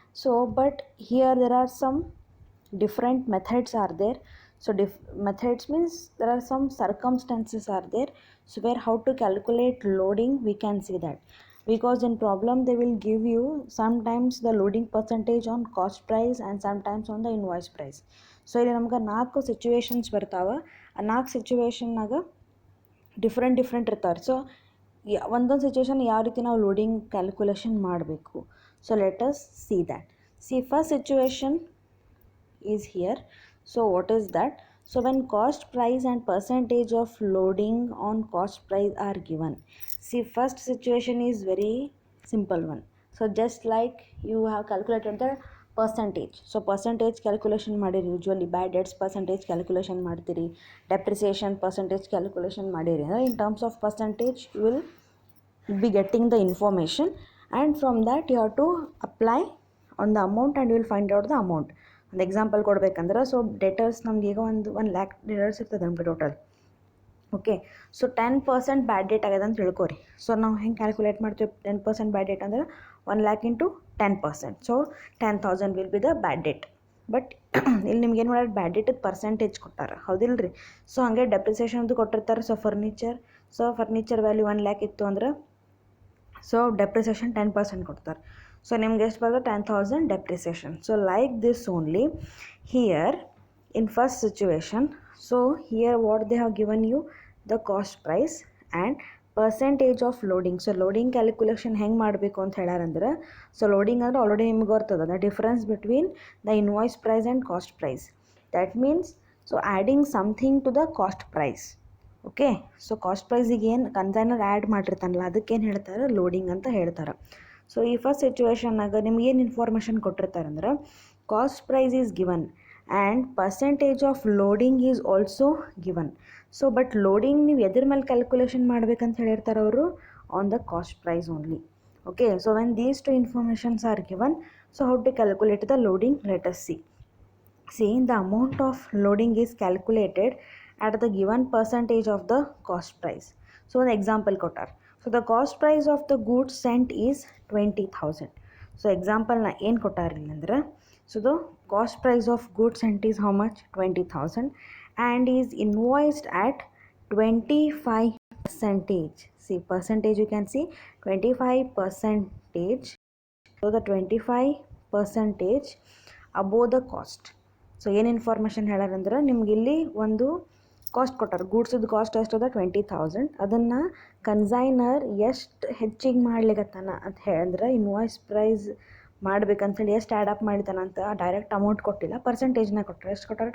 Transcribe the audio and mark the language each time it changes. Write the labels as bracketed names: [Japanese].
[English] So but here there are some different methods are there. So methods means there are some circumstances are there. So where how to calculate loading we can see that. Because in problem they will give you sometimes the loading percentage on cost price and sometimes on the invoice price. [Kannada] So ಇಲ್ಲಿ ನಮ್ಗೆ 4 situations ಬರ್ತಾವ. ಆ 4 ಸಿಚುವೇಶನ್ನಾಗ different ಇರ್ತಾರೆ. So ಒಂದೊಂದು situation ಯಾವ ರೀತಿ ನಾವು loading calculation ಮಾಡಬೇಕು. [English] So let us see that. See first situation is here. So what is that? So when cost price and percentage of loading on cost price are given, see first situation is very simple one. So just like you have calculated the percentage, so percentage calculation [Kannada] madiri, [English] usually bad debts percentage calculation [Kannada] ಮಾಡ್ತೀರಿ, [English] depreciation percentage calculation [Kannada] ಮಾಡಿರಿ. [English] In terms of percentage you will be getting the information and from that you have to apply on the amount and you will find out the amount. [Kannada] ಒಂದು example ಕೊಡ್ಬೇಕಂದ್ರೆ, so debtors ನಮ್ಗೆ ಈಗ ಒಂದು [English] 1 lakh [Kannada] debtors ಇರ್ತದೆ ನಮಗೆ total. Okay, so 10% ಬ್ಯಾಡ್ date ಆಗ್ಯದ ಅಂತ ತಿಳ್ಕೊರಿ. So ನಾವು ಹೆಂಗೆ ಕ್ಯಾಲ್ಕುಲೇಟ್ ಮಾಡ್ತೀವಿ? [English] 10% bad debt ಅಂದ್ರೆ 1 lakh into 10%. So 10,000 will be the bad debt. [Kannada] But ಇಲ್ಲಿ ನಿಮ್ಗೆ ಏನು ಮಾಡೋದು, ಬ್ಯಾಡ್ ಡೇಟದ ಪರ್ಸೆಂಟೇಜ್ ಕೊಟ್ಟಾರ, ಹೌದಿಲ್ಲ ರೀ? ಸೊ ಹಾಗೆ ಡೆಪ್ರಿಸಿಯೇಷನ್ದು ಕೊಟ್ಟಿರ್ತಾರೆ. ಸೊ ಫರ್ನಿಚರ್ ವ್ಯಾಲ್ಯೂ 1 lakh ಇತ್ತು ಅಂದ್ರೆ ಸೊ ಡೆಪ್ರಿಸಿಯೇಷನ್ 10% ಕೊಡ್ತಾರೆ. [English] So [Kannada] ನಿಮ್ಗೆ ಎಷ್ಟು ಬರ್ತದೆ? [English] 10,000 depreciation. So like this only here in first situation. So here what they have given you, the cost price and percentage of loading. So loading calculation [Kannada] ಹೆಂಗೆ ಮಾಡಬೇಕು ಅಂತ ಹೇಳಾರಂದ್ರೆ, [English] so loading [Kannada] ಅಂದರೆ [English] already [Kannada] ನಿಮ್ಗೆ ಬರ್ತದೆ [English] The difference between the invoice price and cost price. That means so adding something to the cost price. [Kannada] Okay, so cost ಪ್ರೈಸಿಗೆ ಏನು consignor add ಮಾಡಿರ್ತಾನಲ್ಲ ಅದಕ್ಕೇನು ಹೇಳ್ತಾರೆ? Loading ಅಂತ ಹೇಳ್ತಾರೆ. [English] so [Kannada] ಈ ಫಸ್ಟ್ ಸಿಚುವೇಶನ್ನಾಗ ನಿಮ್ಗೆ ಏನು ಇನ್ಫಾರ್ಮೇಷನ್ ಕೊಟ್ಟಿರ್ತಾರೆ ಅಂದ್ರೆ, [English] Cost price is given and percentage of loading is also given. [Kannada] So but loading ನೀವು ಎದ್ರ ಮೇಲೆ ಕ್ಯಾಲ್ಕುಲೇಷನ್ ಮಾಡ್ಬೇಕಂತ ಹೇಳಿರ್ತಾರೆ ಅವರು? [English] On the cost price only. Okay, so when these two informations are given, so how to calculate the loading? Let us see. The amount of loading is calculated at the given percentage of the cost price. [Kannada] So ಒಂದು example ಕೊಟ್ಟಾರೆ. [English] So the cost price of the goods sent is 20,000. So example na [Kannada] ಏನು ಕೊಟ್ಟಾರಿಲ್ಲ ಅಂದ್ರೆ, [English] so the cost price of goods sent is how much? 20,000 and is invoiced at 25%. See percentage, you can see 25%. So the 25% above the cost. [Kannada] So ಏನು information ಹೇಳಾರಂದ್ರೆ, ನಿಮ್ಗೆ ಇಲ್ಲಿ ಒಂದು cost ಕೊಟ್ಟಾರೆ, ಗೂಡ್ಸದ cost ಎಷ್ಟದ? 20,000. ಅದನ್ನು consignor ಎಷ್ಟು ಹೆಚ್ಚಿಗೆ ಮಾಡ್ಲಿಕ್ಕತ್ತಾನ ಅಂತ ಹೇಳಿದ್ರೆ, ಇನ್ವಾಯ್ಸ್ ಪ್ರೈಸ್ ಮಾಡ್ಬೇಕಂತೇಳಿ ಎಷ್ಟು ಆ್ಯಡ್ ಅಪ್ ಮಾಡಿತಾನ ಅಂತ ಡೈರೆಕ್ಟ್ ಅಮೌಂಟ್ ಕೊಟ್ಟಿಲ್ಲ, ಪರ್ಸೆಂಟೇಜ್ನ ಕೊಟ್ಟರೆ. ಎಷ್ಟು ಕೊಟ್ಟಾರೆ?